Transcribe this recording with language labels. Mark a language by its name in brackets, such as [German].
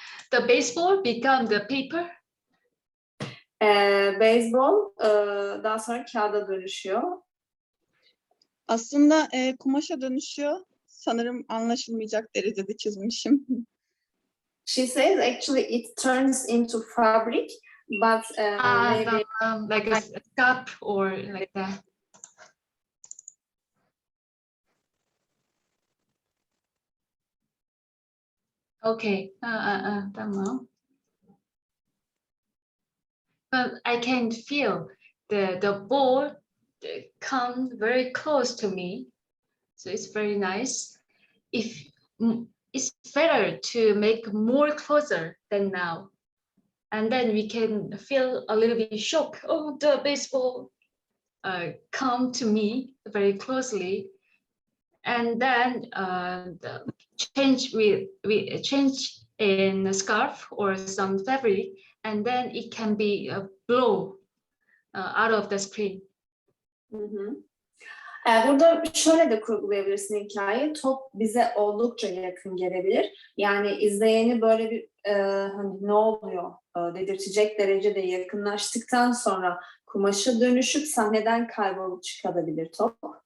[English] The baseball become the paper. [Turkish] Beyzbol daha sonra kağıda dönüşüyor. Aslında kumaşa dönüşüyor. Sanırım anlaşılmayacak derecede çizmişim. [English] She says actually it turns into fabric, but maybe Like a cup or like that. Okay. [Turkish] Tamam. [English] But I can feel the ball come very close to me, so it's very nice. It's better to make more closer than now, and then we can feel a little bit shock. Oh, the baseball come to me very closely, and then we change in a scarf or some fabric, and then it can be blow out of the screen. Hı hı. [Turkish] Burada şöyle de kurgulayabilirsin hikayeyi. Top bize oldukça yakın gelebilir. Yani izleyeni böyle bir hani ne oluyor dedirtecek derecede yakınlaştıktan sonra kumaşa dönüşüp sahneden kaybolup çıkabilir top.